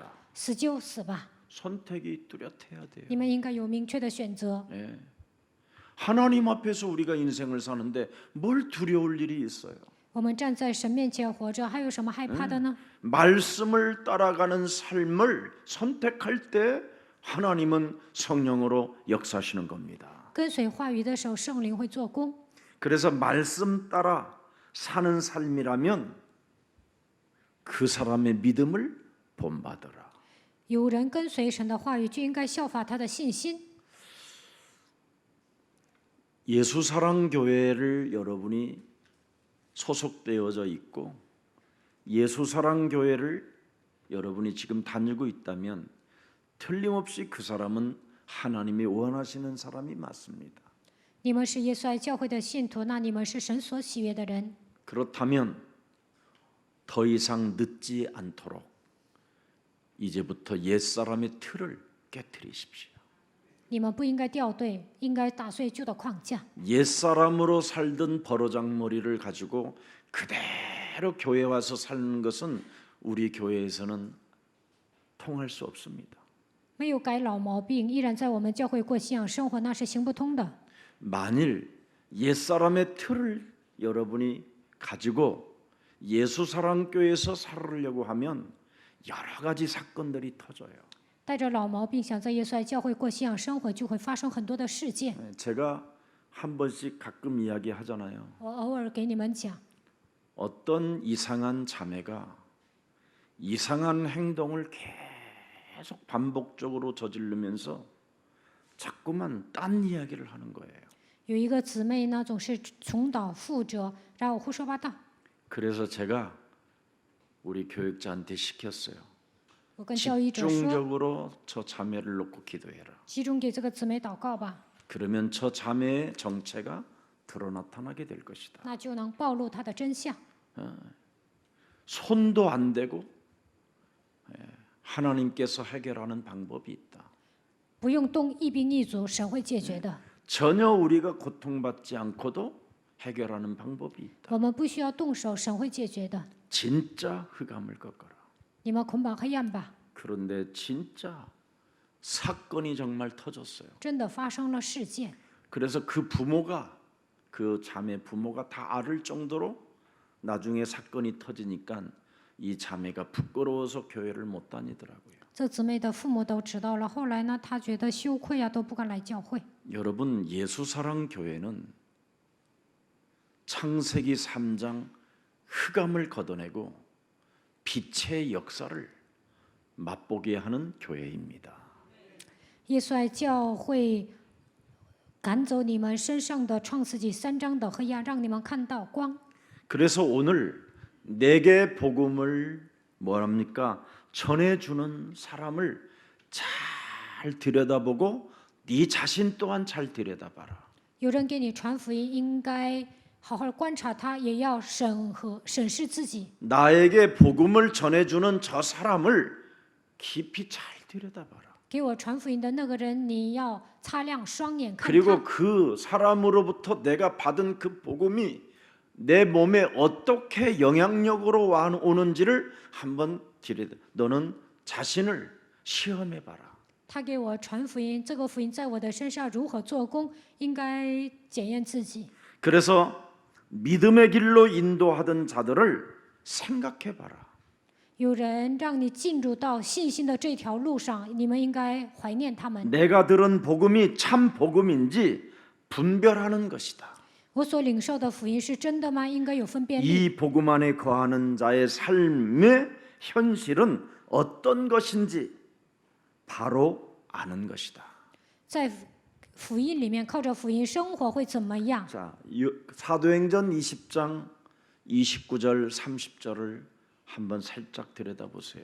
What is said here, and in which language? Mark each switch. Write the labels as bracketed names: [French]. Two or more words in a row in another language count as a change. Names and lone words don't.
[Chinese] 死就死吧。 [Korean] 선택이 뚜렷해야 돼요. [Chinese] 你们应该有明确的选择。 [Korean] 예. 하나님 앞에서 우리가 인생을 사는데 뭘 두려울 일이 있어요? [Chinese] 我们站在神面前活着，还有什么害怕的呢？ [Korean] 말씀을 따라가는 삶을 선택할 때 하나님은 성령으로 역사하시는 겁니다. [Chinese] 跟随话语的时候，圣灵会做工。 [Korean] 그래서 말씀 따라 사는 삶이라면 그 사람의 믿음을 본받아라. [Chinese] 有人跟随神的话语，就应该效法他的信心。 [Korean] 예수사랑교회를 여러분이 소속되어져 있고 예수사랑교회를 여러분이 지금 다니고 있다면 틀림없이 그 사람은 하나님이 원하시는 사람이 맞습니다. [Chinese] 你们是耶稣爱教会的信徒，那你们是神所喜悦的人。 [Korean] 그렇다면 더 이상 늦지 않도록 이제부터 옛사람의 틀을 깨뜨리십시오. [Chinese] 你们不应该掉队，应该打碎旧的框架。 [Korean] 옛사람으로 살던 버러장머리를 가지고 그대로 교회 와서 사는 것은 우리 교회에서는 통할 수 없습니다. [Chinese] 没有改老毛病，依然在我们教会过信仰生活，那是行不通的。 [Korean] 만일 옛사람의 틀을 여러분이 가지고 예수사랑교회에서 살으려고 하면 여러 가지 사건들이 터져요. [Chinese] 带着老毛病想在耶稣爱教会过信仰生活，就会发生很多的事件。 [Korean] 제가 한 번씩 가끔 이야기하잖아요. [Chinese] 我偶尔给你们讲， [Korean] 어떤 이상한 자매가 이상한 행동을 계속 반복적으로 저지르면서 자꾸만 딴 이야기를 하는 거예요. [Chinese] 有一个姊妹呢，总是重蹈覆辙，然后胡说八道。 [Korean] 그래서 제가 우리 교육자한테 시켰어요. [Chinese] 我跟教育者说， [Korean] 집중적으로 저 자매를 놓고 기도해라. [Chinese] 集中给这个姊妹祷告吧， [Korean] 그러면 저 자매의 정체가 드러 나타나게 될 것이다. [Chinese] 那就能暴露她的真相。 [Korean] 손도 안 대고 하나님께서 해결하는 방법이 있다. [Chinese] 不用动一兵一卒，神会解决的。 [Korean] 전혀 우리가 고통받지 않고도 해결하는 방법이 있다. [Chinese] 我们不需要动手，神会解决的。 [Korean] 진짜 흑암을 꺾어라. [Chinese] 你们捆绑黑暗吧， [Korean] 그런데 진짜 사건이 정말 터졌어요. [Chinese] 真的发生了事件。 [Korean] 그래서 그 부모가 그 자매 부모가 다 알을 정도로 나중에 사건이 터지니까 이 자매가 부끄러워서 교회를 못 다니더라고요. [Chinese] 这姊妹的父母都知道了，后来呢，她觉得羞愧啊，都不敢来教会。 [Korean] 여러분 예수사랑 교회는 창세기 3장 흑암을 걷어내고 빛의 역사를 맛보게 하는 교회입니다. [Chinese] 耶稣爱教会赶走你们身上的创世纪3章的黑暗，让你们看到光。 [Korean] 그래서 오늘 내게 복음을 뭐랍니까? 전해주는 사람을 잘 들여다보고 네 자신 또한 잘 들여다봐라. [Chinese] 有人给你传福音，应该好好观察他，也要审视自己。 [Korean] 나에게 복음을 전해주는 저 사람을 깊이 잘 들여다봐라. [Chinese] 给我传福音的那个人，你要擦亮双眼看 [Korean] 그리고 [Chinese] 他。 [Korean] 그 사람으로부터 내가 받은 그 복음이 내 몸에 어떻게 영향력으로 오는지를 한번 들여다. 너는 자신을 시험해봐라. [Chinese] 他给我传福音，这个福音在我的身上如何做工，应该检验自己。 [Korean] 그래서 믿음의 길로 인도하던 자들을 생각해봐라. [Chinese] 有人让你进入到信心的这条路上，你们应该怀念他们。 [Korean] 내가 들은 복음이 참 복음인지 분별하는 것이다. [Chinese] 我所领受的福音是真的吗？应该有分辨力。 [Korean] 이 복음 안에 거하는 자의 삶의 현실은 어떤 것인지 바로 아는 것이다. [Chinese] 在福音里面，靠着福音生活会怎么样？ [Korean] 자, 사도행전 20장 29절 30절을 한번 살짝 들여다보세요.